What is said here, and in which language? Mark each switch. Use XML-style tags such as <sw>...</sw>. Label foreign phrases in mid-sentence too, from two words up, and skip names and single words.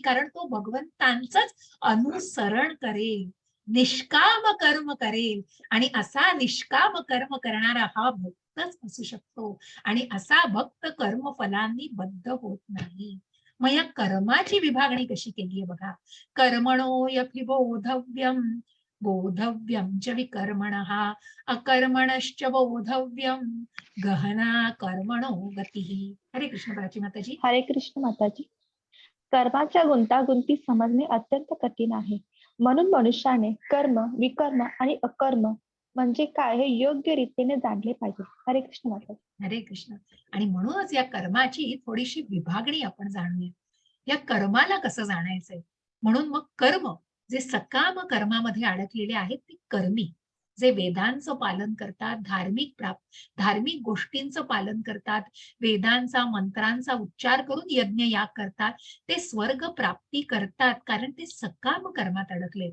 <mr>कारण तो भगवंतांचंच अनुसरण करेल, निष्काम कर्म करेल. आणि असा निष्काम कर्म करणारा हा भक्तच असू शकतो. आणि असा भक्त कर्मफलांनी बद्ध होत नाही. मग या कर्माची विभागणी कशी केली आहे बघा.</mr> <sa>कर्मणो यपि बोधव्यम बोधव्यम च विकर्मणः अकर्मणश्च बोधव्यम गहना कर्मणो गतिः.</sa> <mr>हरे कृष्ण. प्राची माताजी. हरे कृष्ण माताजी. कर्माच्या गुंतागुंती समजणे अत्यंत कठीण आहे. म्हणून मनुष्याने कर्म, विकर्म आणि अकर्म म्हणजे काय हे योग्य रीतीने जाणले पाहिजे. हरे कृष्ण माताजी. हरे कृष्ण. आणि म्हणूनच या कर्माची थोडीशी विभागणी आपण जाणूया. या कर्माला कसं जाणायचंय. म्हणून मग कर्म जे सकाम कर्मामध्ये अडकलेले आहेत ते कर्मी, जे वेदांचं पालन करतात, धार्मिक गोष्टींचं पालन करतात, वेदांचा मंत्रांचा उच्चार करून यज्ञ याग करतात, ते स्वर्ग प्राप्ती करतात, कारण ते सकाम कर्मात अडकलेत.</mr>